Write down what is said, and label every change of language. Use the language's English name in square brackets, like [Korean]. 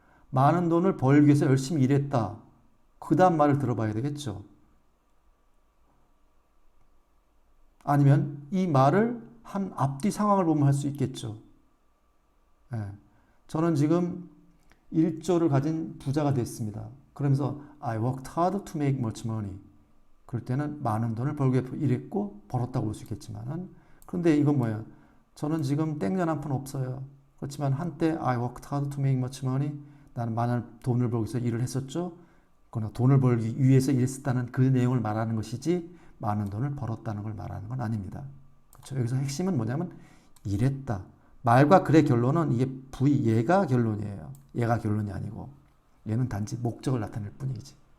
[Korean] 많은 돈을 벌기 위해서 열심히 일했다. 그 다음 말을 들어봐야 되겠죠. 아니면 이 말을 한 앞뒤 상황을 보면 할 수 있겠죠. 네. 저는 지금 1조를 가진 부자가 됐습니다. 그러면서 [English] I worked hard to make much money. [Korean] 그럴 때는 많은 돈을 벌기 위해 일했고 벌었다고 볼 수 있겠지만은 그런데 이건 뭐예요? 저는 지금 땡전 한 푼 없어요. 그렇지만 한때 [English] I worked hard to make much money. [Korean] 나는 많은 돈을 벌기 위해서 일을 했었죠. 그러나 돈을 벌기 위해서 일했다는 그 내용을 말하는 것이지 많은 돈을 벌었다는 걸 말하는 건 아닙니다. 그렇죠? 여기서 핵심은 뭐냐면 일했다. 말과 글의 결론은 이게 얘가 결론이에요. 얘가 결론이 아니고 얘는 단지 목적을 나타낼 뿐이지.